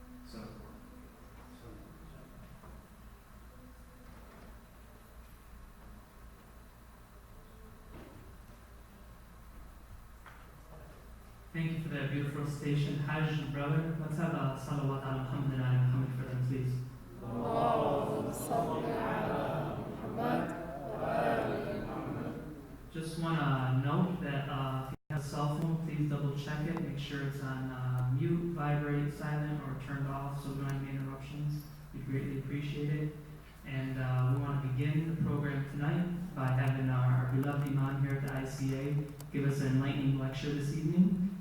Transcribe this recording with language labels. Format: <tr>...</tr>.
<en>So, thank you for that beautiful station. Hajj, brother, let's have a salawat ala Muhammad and ala Muhammad for them, please.</en> <ar>اللهم صل على محمد وآل محمد.</ar> <en>Just want to note that if you have a cell phone, please double check it. Make sure it's on mute, vibrate, silent, or turned off so we don't have any interruptions. We greatly appreciate it. And we want to begin the program tonight by having our beloved Imam here at the ICA give us an enlightening lecture this evening.</en>